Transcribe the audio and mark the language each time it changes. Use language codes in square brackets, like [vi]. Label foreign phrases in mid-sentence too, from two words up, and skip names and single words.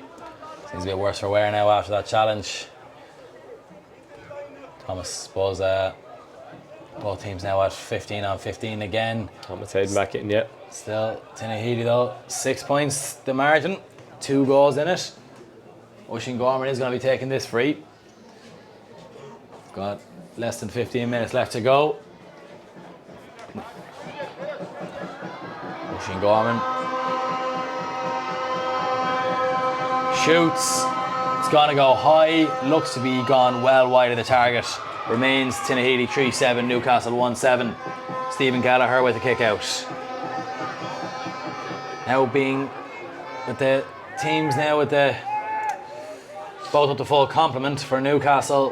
[en] Seems a bit worse for wear now after that challenge. Thomas, suppose both teams now at 15 on 15 again. Thomas Hayden back in, yeah. Still, Tinahely though, 6 points the margin, 2 goals in it. Oisín Gorman is going to be taking this free. Got less than 15 minutes left to go. Oisín Gorman shoots. It's going to go high. Looks to be gone well wide of the target. Remains Tinahely 3-7, Newcastle 1-7. Stephen Gallagher with a kick out. Now being with the teams now with the both up to full complement for Newcastle.